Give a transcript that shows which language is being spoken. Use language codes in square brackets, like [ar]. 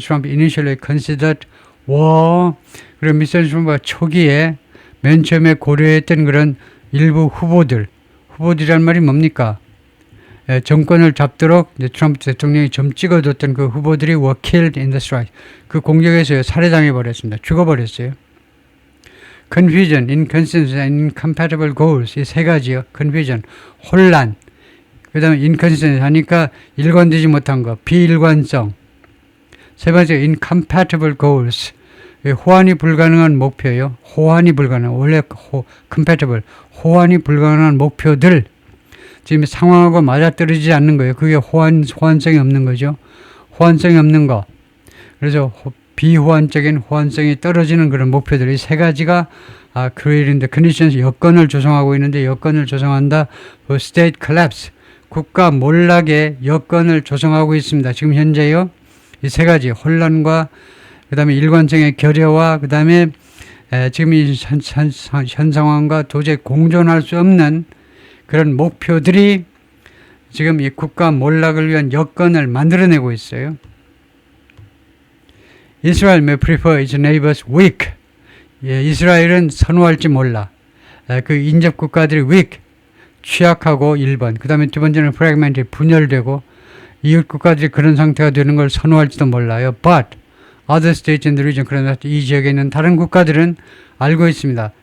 [en] Trump initially considered war. [ko] 그리고 미스터 트럼프가 초기에 맨 처음에 고려했던 그런 일부 후보들이란 말이 뭡니까? 정권을 잡도록 트럼프 대통령이 점 찍어뒀던 그 후보들이 [en] were killed in the strike. [ko] 그 공격에서 살해당해버렸습니다. 죽어버렸어요. [en] Confusion, inconsistency, and incompatible goals. [ko] 이 세 가지요. Confusion, 혼란. 그 다음에 inconsistency 하니까 일관되지 못한 거, 비일관성. 세 번째, incompatible goals. 호환이 불가능한 목표요. 호환이 불가능한, 원래 compatible, 호환이 불가능한 목표들. 지금 상황하고 맞아떨어지지 않는 거예요. 그게 호환성이 없는 거죠. 호환성이 없는 거. 그래서 비호환적인, 호환성이 떨어지는 그런 목표들이 세 가지가 [en] creating the conditions, [ko] 여건을 조성하고 있는데, 여건을 조성한다. state collapse, 국가 몰락의 여건을 조성하고 있습니다. 지금 현재요. 이 세 가지, 혼란과 그 다음에 일관성의 결여와 그 다음에 지금 이 현 상황과 도저히 공존할 수 없는 그런 목표들이 지금 이 국가 몰락을 위한 여건을 만들어내고 있어요. [en] Israel may prefer its neighbors weak. [ko] 이스라엘은 선호할지 몰라. 그 인접 국가들이 weak, 취약하고 1번. 그 다음에 두 번째는 fragment이 분열되고 이웃 국가들이 그런 상태가 되는 걸 선호할지도 몰라요. [en] But other states in the region, [ko] 그러나 이 지역에 있는 다른 국가들은 알고 있습니다.